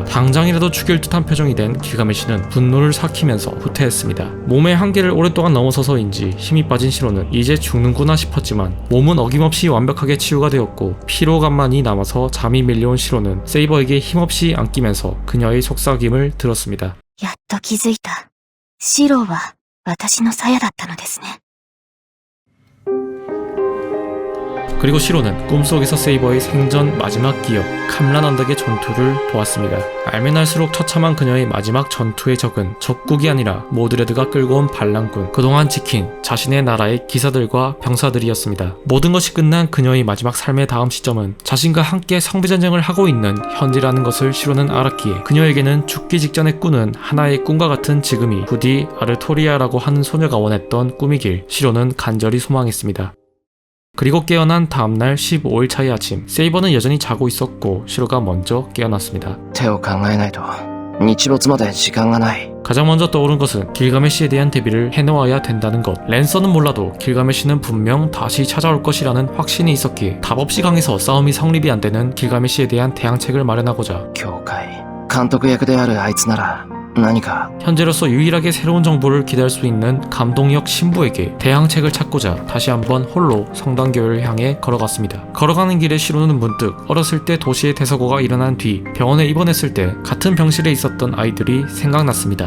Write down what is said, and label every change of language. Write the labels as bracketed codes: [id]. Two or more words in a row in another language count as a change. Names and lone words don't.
[ko] 당장이라도 죽일 듯한 표정이 된 길가메시는 분노를 삭히면서 후퇴했습니다. 몸의 한계를 오랫동안 넘어서서인지 힘이 빠진 시로는 이제 죽는구나 싶었지만 몸은 어김없이 완벽하게 치유가 되었고 피로감만이 남아서 잠이 밀려온 시로는 세이버에게 힘없이 안기면서 그녀의 속삭임을 들었습니다. [ja] やっと気づいた。シロは私の鞘だったのですね。 [ko] 그리고 시로는 꿈속에서 세이버의 생전 마지막 기억 캄란 언덕의 전투를 보았습니다. 알면 알수록 처참한 그녀의 마지막 전투의 적은 적국이 아니라 모드레드가 끌고 온 반란군, 그동안 지킨 자신의 나라의 기사들과 병사들이었습니다. 모든 것이 끝난 그녀의 마지막 삶의 다음 시점은 자신과 함께 성비전쟁을 하고 있는 현재라는 것을 시로는 알았기에 그녀에게는 죽기 직전에 꾸는 하나의 꿈과 같은 지금이 부디 아르토리아라고 하는 소녀가 원했던 꿈이길 시로는 간절히 소망했습니다. 그리고 깨어난 다음날 15일 차의 아침, 세이버는 여전히 자고 있었고 시로가 먼저 깨어났습니다. [ja] 手を考えないと日没まで時間がない。 [ko] 가장 먼저 떠오른 것은 길가메시에 대한 대비를 해놓아야 된다는 것. 랜서는 몰라도 길가메시는 분명 다시 찾아올 것이라는 확신이 있었기에 답없이 강해서 싸움이 성립이 안 되는 길가메시에 대한 대항책을 마련하고자 [ja] 教会監督役であるあいつなら何か。 [ko] 현재로서 유일하게 새로운 정보를 기대할 수 있는 감동역 신부에게 대항책을 찾고자 다시 한번 홀로 성당교회를 향해 걸어갔습니다. 걸어가는 길에 시로는 문득 어렸을 때 도시의 대서고가 일어난 뒤 병원에 입원했을 때 같은 병실에 있었던 아이들이 생각났습니다.